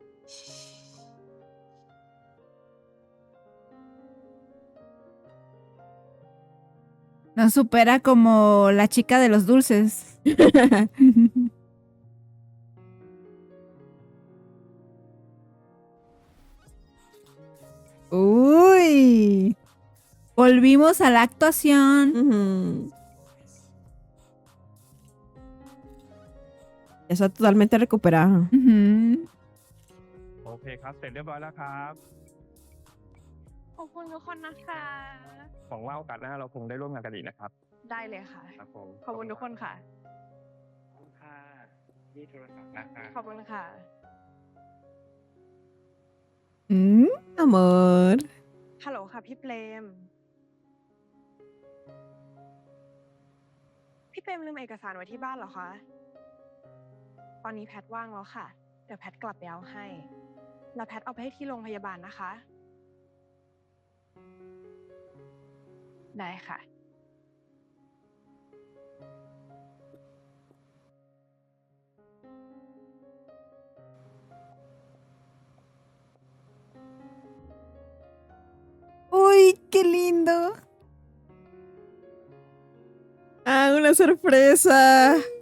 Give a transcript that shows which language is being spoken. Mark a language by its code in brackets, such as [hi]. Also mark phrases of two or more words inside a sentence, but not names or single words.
[es] Nos supera como la chica de los dulces. Uy. Volvimos a la actuación. Está totalmente recuperada. [th] โอเคครับ เสร็จเรียบร้อยแล้วครับ ขอบคุณทุกคนนะคะ หวังว่าโอกาสหน้าเราคงได้ร่วมงานกันอีกนะครับ ได้เลยค่ะ ครับผม ขอบคุณทุกคนค่ะ ขอบคุณค่ะนี่โทรศัพท์นะครับ ขอบคุณค่ะ [es] Amor. [th] ฮัลโหลค่ะพี่เปรม พี่เปรมลืมเอกสารไว้ที่บ้านเหรอคะ ตอนนี้แพทว่างแล้วค่ะ เดี๋ยวแพทกลับไปเอาให้ แล้วแพทเอาไปให้ที่โรงพยาบาลนะคะ ได้ค่ะ [es] Uy, qué lindo. Ah, una sorpresa.